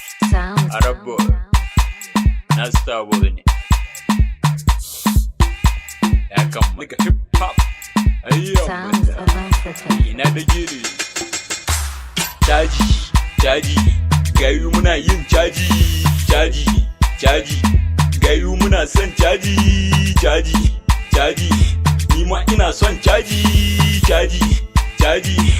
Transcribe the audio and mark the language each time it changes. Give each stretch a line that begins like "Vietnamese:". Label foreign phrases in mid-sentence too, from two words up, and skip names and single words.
English: Sounds. Arab boy.
Hausa: Na Star boy ne. Ya kammala.
English: Nigga hip hop. Ayyo. Sounds of Africa.
Hausa: Ina da gini. Caji, caji. Gayu muna yin caji, caji, caji. Gayu muna son caji, caji, caji. Ni ma ina son caji, caji, caji.